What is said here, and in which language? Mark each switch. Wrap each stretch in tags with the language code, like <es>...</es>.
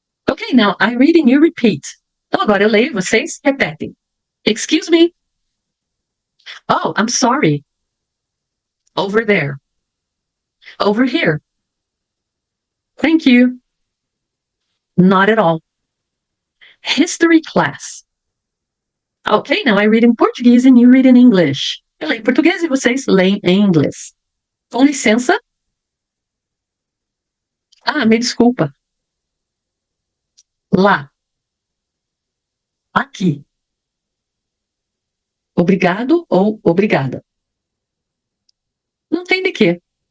<en>Okay, now I read and you repeat.</en> <pt>Então agora eu leio, vocês repetem.</pt> <en>Excuse me. Oh, I'm sorry. Over there. Over here. Thank you. Not at all. History class. Okay, now I read in Portuguese and you read in English.</en> <pt>Eu leio em português e vocês leem em inglês. Com licença. Ah, me desculpa. Lá. Aqui. Obrigado ou obrigada. Não tem de quê.</pt>